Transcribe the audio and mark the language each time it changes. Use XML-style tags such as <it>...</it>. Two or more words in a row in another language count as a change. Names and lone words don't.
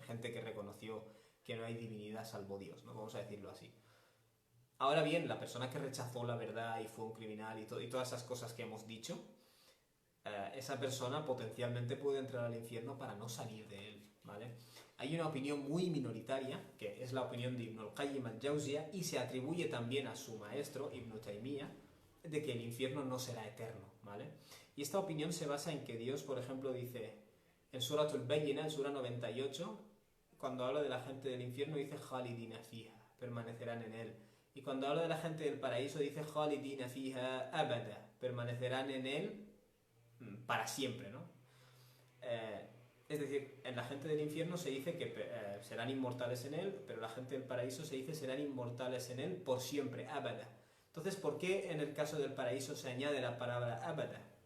<es>Gente que reconoció que no hay divinidad salvo Dios, ¿no? Vamos a decirlo así. Ahora bien, la persona que rechazó la verdad y fue un criminal y todas esas cosas que hemos dicho, esa persona potencialmente puede entrar al infierno para no salir de él, ¿vale? Hay una opinión muy minoritaria, que es la opinión de Ibn al-Qayyim al-Jawziyya, y se atribuye también a su maestro, Ibn Taymiyyah, de que el infierno no será eterno, ¿vale? Y esta opinión se basa en que Dios, por ejemplo, dice en Suratul Bayyinah, en Sura 98, cuando habla de la gente del infierno, dice</es> <ar>خالدين فيها,</ar> <es>permanecerán en él. Y cuando habla de la gente del paraíso, dice</es> <ar>خالدين فيها أبدا,</ar> <es>permanecerán en él para siempre, ¿no? Es decir, en la gente del infierno se dice que serán inmortales en él, pero la gente del paraíso se dice serán inmortales en él por siempre, abada. Entonces, ¿por qué en el caso del paraíso se añade la palabra abada?</es>